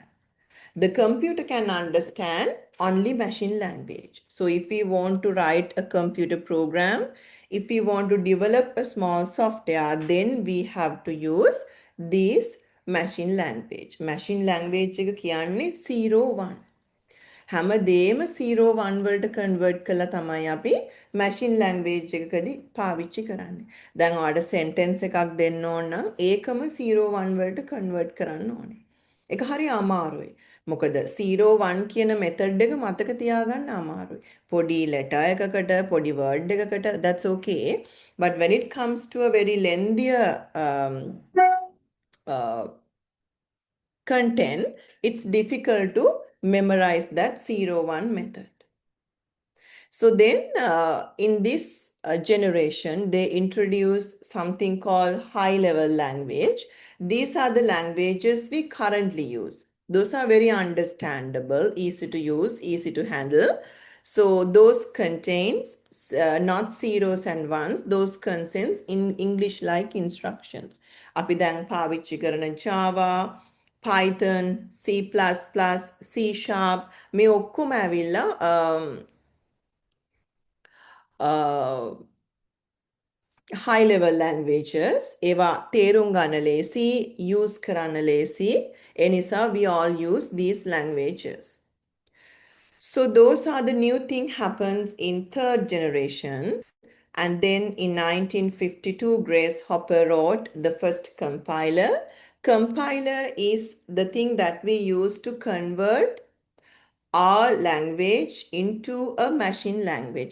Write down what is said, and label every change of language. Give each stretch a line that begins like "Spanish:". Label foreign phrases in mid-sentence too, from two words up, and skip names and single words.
English: The computer can understand only machine language. So if we want to write a computer program, if we want to develop a small software, then we have to use this machine language. Machine language
Sinhala: එක කියන්නේ 01. හැමදේම 01 වලට කන්වර්ට් කරලා තමයි අපි
English: machine language
Sinhala: එකකදී පාවිච්චි කරන්නේ. දැන් ඔයාලට සෙන්ටෙන්ස් එකක් දෙන්න ඕන නම් ඒකම 01 වලට කන්වර්ට් කරන්න ඕනේ. ඒක හරි අමාරුයි. මොකද 01 කියන මෙතඩ් එක මතක තියාගන්න අමාරුයි. පොඩි letter එකකට පොඩි word එකකට
English: that's okay. But when it comes to a very lengthier uh, content, it's difficult to memorize that 01 method. So then in this generation, they introduce something called high level language. These are the languages we currently use. Those are very understandable, easy to use, easy to handle. So those contains not zeros and ones, those contains in English like instructions.
Sinhala: අපි දැන් පාවිච්චි කරන Java, Python, C++, C Sharp මේ ඔක්කොම ඇවිල්ලා
English: high level languages
Sinhala: ඒවා තේරුම් ගන්න ලේසි use කරන්න ලේසි ඒ නිසා
English: we all use these languages. So those are the new thing happens in third generation. And then in 1952 Grace Hopper wrote the first compiler. Compiler is the thing that we use to convert our language into a machine language.